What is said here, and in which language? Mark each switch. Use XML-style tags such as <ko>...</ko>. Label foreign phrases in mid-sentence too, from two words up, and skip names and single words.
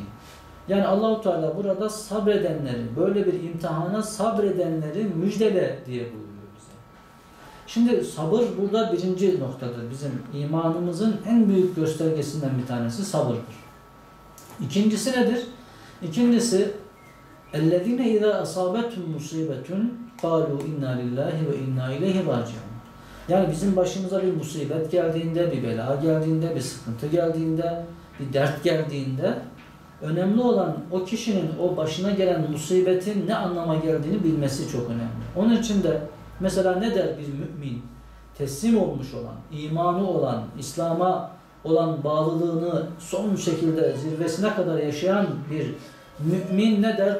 <tr>Yani Allah-u Teala burada sabredenleri, böyle bir imtihana sabredenleri müjdele diye buyuruyor bize. Şimdi sabır burada birinci noktadır. Bizim imanımızın en büyük göstergesinden bir tanesi sabırdır. İkincisi nedir? İkincisi</tr> <ar>اَلَّذِينَ اِذَا أَصَابَتُمْ مُصِيبَةٌ قَالُوا اِنَّا لِلّٰهِ وَاِنَّا اِلَيْهِ رَاجِعُونَ.</ar> <tr>Yani bizim başımıza bir musibet geldiğinde, bir bela geldiğinde, bir sıkıntı geldiğinde, bir dert geldiğinde önemli olan o kişinin o başına gelen musibetin ne anlama geldiğini bilmesi çok önemli. Onun için de mesela ne der bir mümin? Teslim olmuş olan, imanı olan, İslam'a olan bağlılığını son şekilde zirvesine kadar yaşayan bir mümin ne der?</tr>